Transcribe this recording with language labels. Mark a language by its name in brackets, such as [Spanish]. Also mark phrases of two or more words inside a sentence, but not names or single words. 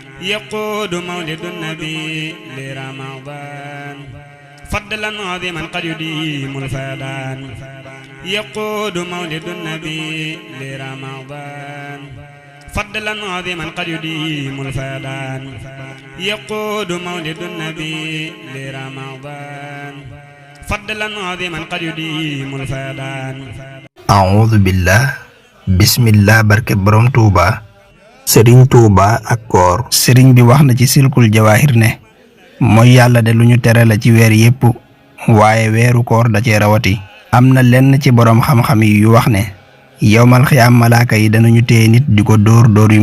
[Arabic] يقود مولد النبي لرمضان فضلا عظيما قد يديم الفيضان يقود مولد النبي لرمضان فضلا عظيما قد يديم الفيضان يقود مولد النبي لرمضان فضلا عظيما قد يديم الفيضان أعوذ بالله بسم الله [Wolof] barke borom Touba Serigne Touba ak koor Serigne bi wax na ci silkul jawahir ne mooy yàlla de lu ñu tere la ci weer yépp waaye weeru koor da cee rawati am na lenn ci borom xam-xam yi yu wax ne [Arabic] يوم القيامة [Wolof] malaaka yi danañu téye nit di ko dóor yu